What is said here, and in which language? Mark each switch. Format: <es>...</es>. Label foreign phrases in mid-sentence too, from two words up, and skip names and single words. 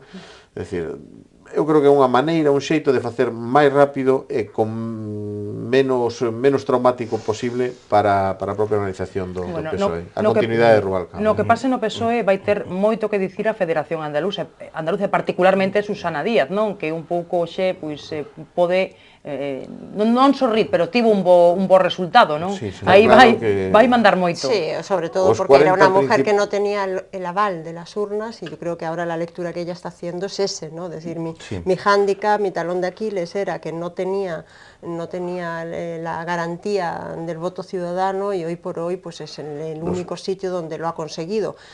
<gl>É dicir, eu creo que é unha maneira, un xeito de facer máis rápido e con menos traumático posible para a propia organización do PSOE, a continuidade de Rubalcaba. No que pase no PSOE vai ter moito que dicir a Federación Andaluza, particularmente Susana Díaz, non? Que un pouco xe pode non sorrir, pero tivo un bo resultado, non? Sí, aí vai mandar moito.</gl> <es>Sí, sobre todo porque era una mujer que no tenía el aval de las urnas, y yo creo que ahora la lectura que ella está haciendo es ese, ¿no? Es decir, mi hándicap, mi talón de Aquiles era que no tenía la garantía del voto ciudadano, y hoy por hoy pues es el único sitio donde lo ha conseguido.</es>